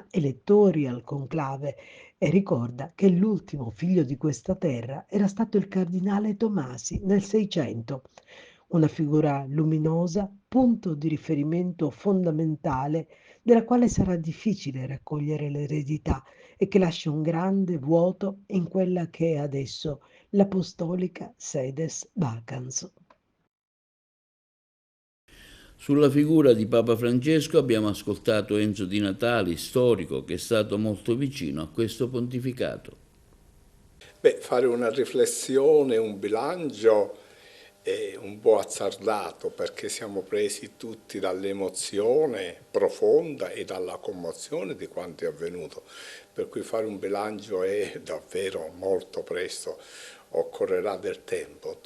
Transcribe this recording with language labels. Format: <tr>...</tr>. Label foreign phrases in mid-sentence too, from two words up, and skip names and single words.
<it>elettori al conclave, e ricorda che l'ultimo figlio di questa terra era stato il cardinale Tomasi nel Seicento, una figura luminosa, punto di riferimento fondamentale della quale sarà difficile raccogliere l'eredità e che lascia un grande vuoto in quella che è adesso l'</it> <la>apostolica sedes vacans.</la> <it>Sulla figura di Papa Francesco abbiamo ascoltato Enzo Di Natali, storico che è stato molto vicino a questo pontificato. Fare una riflessione, un bilancio è un po' azzardato perché siamo presi tutti dall'emozione profonda e dalla commozione di quanto è avvenuto, per cui fare un bilancio è davvero molto presto, occorrerà del tempo.</it>